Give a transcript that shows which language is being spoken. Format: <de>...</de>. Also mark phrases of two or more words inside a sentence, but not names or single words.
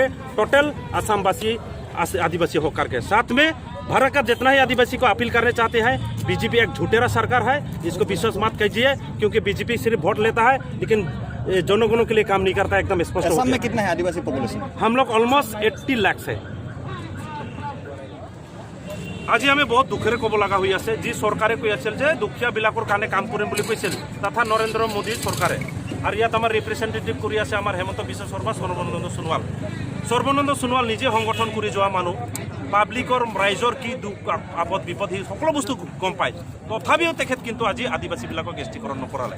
<hi>टोटल असमवासी आदिवासी होकर के साथ में भारत का जितना ही आदिवासी को अपील करने चाहते हैं, बीजेपी एक झूठेरा सरकार है, इसको विश्वास मत कीजिए, क्योंकि बीजेपी सिर्फ वोट लेता है लेकिन जनगणों के लिए काम नहीं करता है। एकदम स्पष्ट। असम में कितना है आदिवासी पॉपुलेशन? हम लोग ऑलमोस्ट 80 लाख है।</hi> <as>আজি আমি বহুত দুখেৰে ক'ব লগা হৈ আছে, যি চৰকাৰে কৈ আছিল যে দুখীয়া বিলাকৰ কাৰণে কাম কৰিম বুলি কৈছিল তথা নৰেন্দ্ৰ মোদী চৰকাৰে, আৰু ইয়াত আমাৰ ৰিপ্ৰেজেণ্টেটিভ কৰি আছে আমাৰ হেমন্ত বিশ্ব শৰ্মা, সৰ্বানন্দ সোণোৱাল। সৰ্বানন্দ সোণোৱাল নিজে সংগঠন কৰি যোৱা মানুহ, পাব্লিকৰ ৰাইজৰ কি দুখ আপদ বিপদ সি সকলো বস্তু গম পায়, তথাপিও তেখেত কিন্তু আজি আদিবাসীবিলাকক এছটিকৰণ নকৰালে।</as>